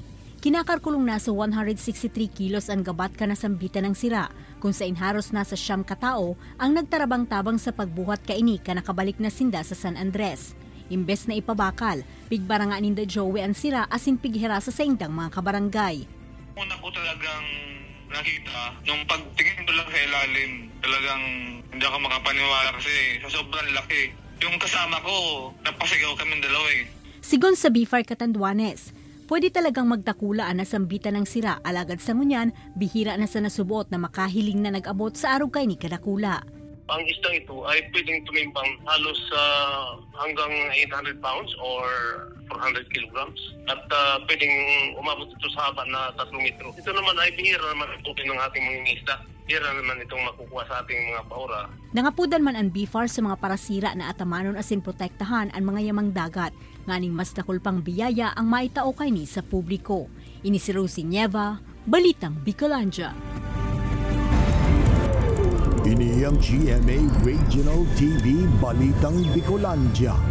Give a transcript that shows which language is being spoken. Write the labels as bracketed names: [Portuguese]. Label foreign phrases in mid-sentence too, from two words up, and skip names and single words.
[Bikol] Kinakarkulong nasa 163 kilos ang gabat ka nasambitan ng sira, kung sa inharos nasa 9 katao ang nagtarabang-tabang sa pagbuhat kaini ka nakabalik na sinda sa San Andres. Imbes na ipabakal, pigbaranga ninda Joey ang sira asin pighirasa sa indang mga kabarangay. [Filipino] Una ko talagang nakita, nung pagtingin ko lang sa ilalim, talagang hindi ako makapaniwala kasi sa sobrang laki. Yung kasama ko, napasigaw kami dalawa eh. [Bikol] Sigon sa BFAR Catanduanes, Pwede talagang magtakulaan na sambitan ng sira, alagad sa ngunyan, bihira na sa nasubuot na makahiling na nag-abot sa arugay ni kadakula. [Filipino] Ang isdang ito ay pwedeng tumimbang halos hanggang [English] 800 pounds or 400 kilograms [Filipino] at pwedeng umabot ito sa haba na 3 metro. Ito naman ay bihira naman ito ng ating mga isda. Bihira naman itong makukuha sa ating mga bahura. [Bikol] Nangapudan man ang BFAR sa mga parasira na atamanon asin protektahan ang mga yamang dagat. Nganing mas nakulpang biyaya ang maitao kay ni sa publiko. Ini si Rosie Nieva, Balitang Bicolandia. Ini ang GMA Regional TV Balitang Bicolandia.